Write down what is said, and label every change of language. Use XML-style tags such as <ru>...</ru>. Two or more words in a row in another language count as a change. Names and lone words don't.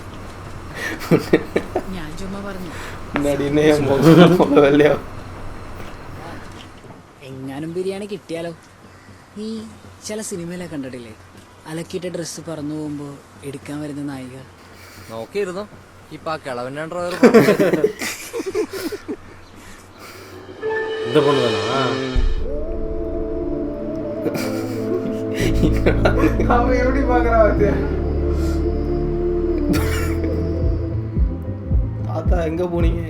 <ml>ഞാൻ ചുമ്മാ പറഞ്ഞു. എങ്ങാനും ബിരിയാണി കിട്ടിയാലോ? ഈ ചില സിനിമയിലൊക്കെ കണ്ടിട്ടില്ലേ, അലക്കിയിട്ട് ഡ്രസ്സ് പറന്നു പോകുമ്പോ എടുക്കാൻ വരുന്ന നായിക. നോക്കിയിരുന്നോ ഇപ്പൊ ആ കിളവൻ ഡ്രൈവർ</ml> <ta>இந்த பொண்ணு தானா? அவன் எப்படி பாக்குறான்? தாத்தா எங்க போனீங்க?</ta>